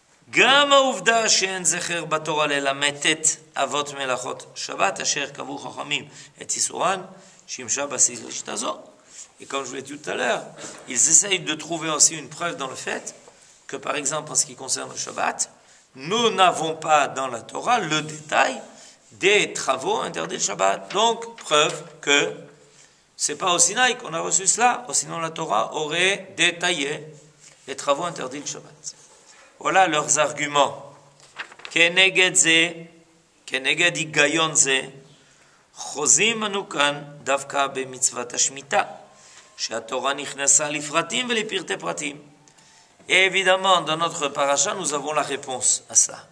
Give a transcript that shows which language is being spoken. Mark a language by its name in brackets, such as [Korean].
[Hebrew] גם העובדה שאין זכר בתורה ללמדת אבות מלאכות שבת אשר קבעו חכמים את איסורן שימשה בסיס לשיטה זו. [French] Et comme je vous l'ai dit tout à l'heure, ils essayent de trouver aussi une preuve dans le fait que par exemple en ce qui concerne le Shabbat, nous n'avons pas dans la Torah le détail des travaux interdits le Shabbat. Donc, preuve que c'est pas au Sinaï qu'on a reçu cela, sinon la Torah aurait détaillé les travaux interdits le Shabbat. Voilà leurs arguments. [Hebrew] Keneged ze, keneged higayon ze, חוזים אנו כאן דווקא במצוות השמיטה, שהתורה נכנסה לפרטים ולפרטי פרטים. [French] Et évidemment, dans notre paracha, nous avons la réponse à ça.